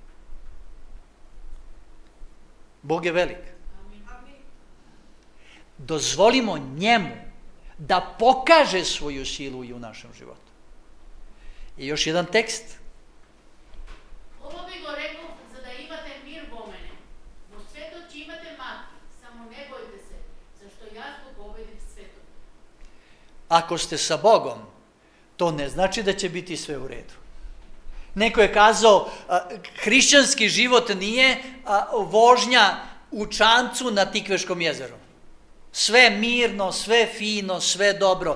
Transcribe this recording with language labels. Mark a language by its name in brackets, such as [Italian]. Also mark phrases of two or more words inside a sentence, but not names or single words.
[Serbian] Bog je velik. Dozvolimo njemu da pokaže svoju silu i u našem životu. I još jedan tekst. [Macedonian] Ово би го рекао, за да имате мир во мене. Во светот ќе имате мати, само не бојте се, зашто јас го победив светот. [Serbian] Ako ste sa Bogom, to ne znači da će biti sve u redu. Neko je kazao, hrišćanski život nije vožnja u čamcu na Tikveškom jezeru. Sve mirno, sve fino, sve dobro.